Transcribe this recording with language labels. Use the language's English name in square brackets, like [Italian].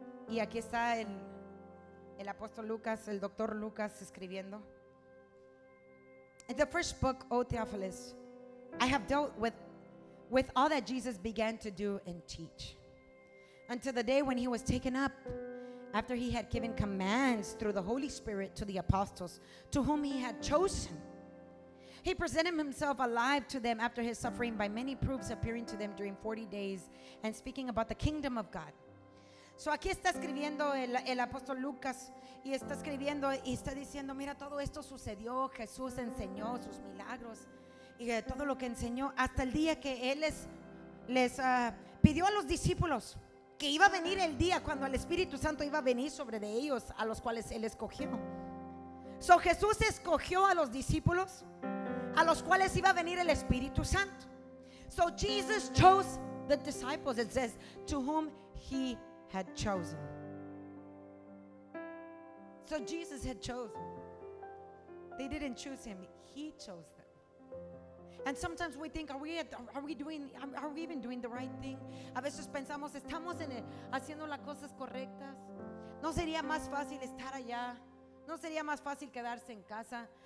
[Spanish] Y aquí está el apóstol Lucas, el doctor Lucas escribiendo. [English] In the first book, O Theophilus, I have dealt with all that Jesus began to do and teach, until the day when he was taken up, after he had given commands through the Holy Spirit to the apostles, to whom he had chosen. He presented himself alive to them after his suffering by many proofs, appearing to them during 40 days and speaking about the kingdom of God. [Spanish] So aquí está escribiendo el apóstol Lucas, y está escribiendo y está diciendo, mira, todo esto sucedió, Jesús enseñó sus milagros y todo lo que enseñó hasta el día que él les pidió a los discípulos que iba a venir el día cuando el Espíritu Santo iba a venir sobre de ellos, a los cuales él escogió. So Jesús escogió a los discípulos a los cuales iba a venir el Espíritu Santo. [English] So Jesus chose the disciples, it says, to whom he had chosen. So Jesus had chosen. They didn't choose him, he chose them. And sometimes we think, are we even doing the right thing? [Spanish] A veces pensamos, estamos haciendo las cosas correctas. ¿No sería más fácil estar allá? ¿No sería más fácil quedarse en casa?